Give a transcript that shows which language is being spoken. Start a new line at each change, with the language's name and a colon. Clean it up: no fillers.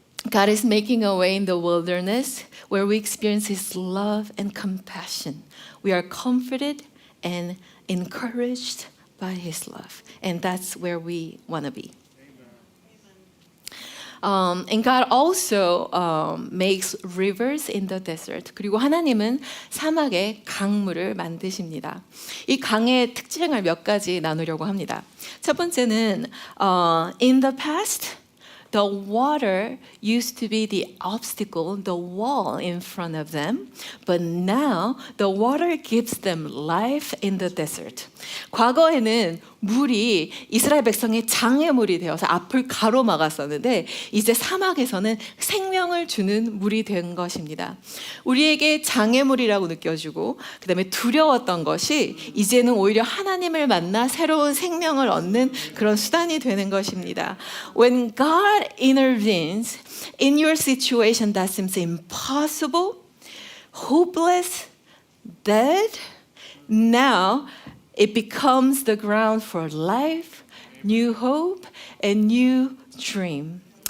English: God is making a way in the wilderness where we experience His love and compassion. We are comforted and encouraged by His love. And that's where we want to be. And God also makes rivers in the desert.
Korean: 그리고 하나님은 사막에 강물을 만드십니다. 이 강의 특징을 몇 가지 나누려고 합니다. 첫 번째는
English: in the past, the water used to be the obstacle, the wall in front of them, but now the water gives them life in the desert.
Korean: 과거에는 물이 이스라엘 백성의 장애물이 되어서 앞을 가로막았었는데 이제 사막에서는 생명을 주는 물이 된 것입니다. 우리에게 장애물이라고 느껴지고 그다음에 두려웠던 것이 이제는 오히려 하나님을 만나 새로운 생명을 얻는 그런 수단이 되는 것입니다.
English: When God intervenes in your situation that seems impossible, hopeless, dead, now it becomes the ground for life, new hope, and new dream.